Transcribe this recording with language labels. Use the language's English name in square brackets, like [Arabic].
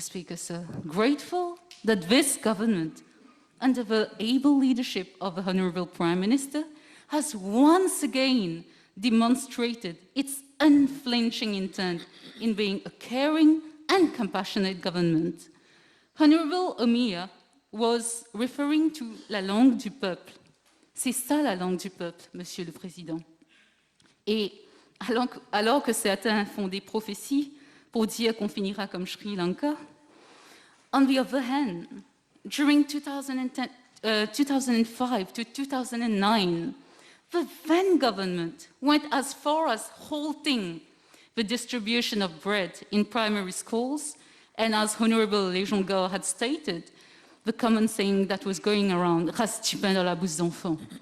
[English] Speaker, sir, grateful that this government, under the able leadership of the Honorable Prime Minister, has once again demonstrated its unflinching intent in being a caring and compassionate government. Honorable Omiya was referring to [French] la langue du peuple. C'est ça la langue du peuple, Monsieur le Président. Et alors que certains font des prophéties pour dire qu'on finira comme Sri Lanka, [English] on the other hand, during 2005 to 2009, the then government went as far as halting the distribution of bread in primary schools, and as Honorable Léjonga had stated, the common saying that was going around, [French] reste du pain dans la bouche d'enfant.